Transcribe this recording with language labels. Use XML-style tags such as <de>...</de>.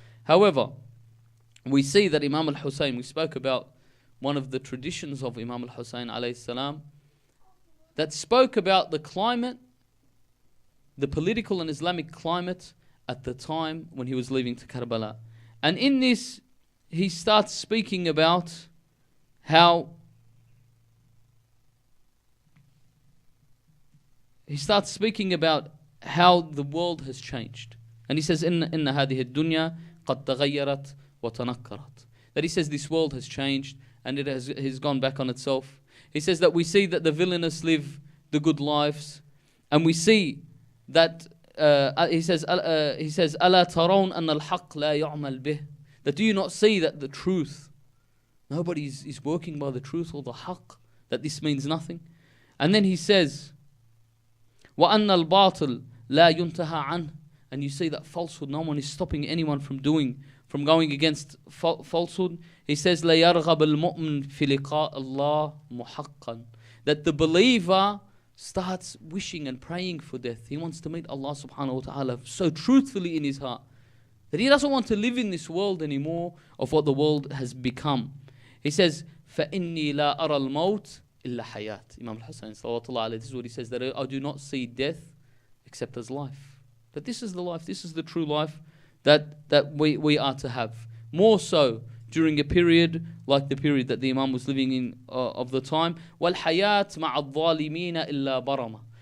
<en>However, we see that Imam al-Hussein, we spoke about one of the traditions of Imam al-Hussein alayhi salam, that spoke about the climate, the political and Islamic climate at the time when he was leaving to Karbala. And in this, he starts speaking about how the world has changed. And he says,</en> <ar>إن هذه الدنيا قد تغيرت وتنكرت.</ar> <en>That he says this world has changed and it has gone back on itself. He says that we see that the villainous live the good lives, and we see that he says</en> <ar>ألا ترون أن الحق لا يعمل به,</ar> <en>that do you not see that the truth, nobody is working by the truth or the haqq, that this means nothing. And then he says</en> <ar>وأن الباطل لا ينتهى عنه,</ar> <en>and you see that falsehood, no one is stopping anyone from going against falsehood. He says</en> <ar>لا يرغب المؤمن في لقاء الله محقا,</ar> <en>that the believer starts wishing and praying for death. He wants to meet Allah subhanahu wa ta'ala so truthfully in his heart that he doesn't want to live in this world anymore of what the world has become. He says</en> <ar>فَإِنِّي لَا أَرَى الْمَوْتِ إِلَّا حَيَاةٍ.</ar> <en>Imam al-Hussein sallallahu alayhi, this is what he says, that I do not see death except as life. That this is the life, this is the true life that we are to have. More so during a period like the period that the Imam was living in of the time.</en> <ar>وَالْحَيَاةِ مَعَ الظَّالِمِينَ إِلَّا بَرَمَ.</ar>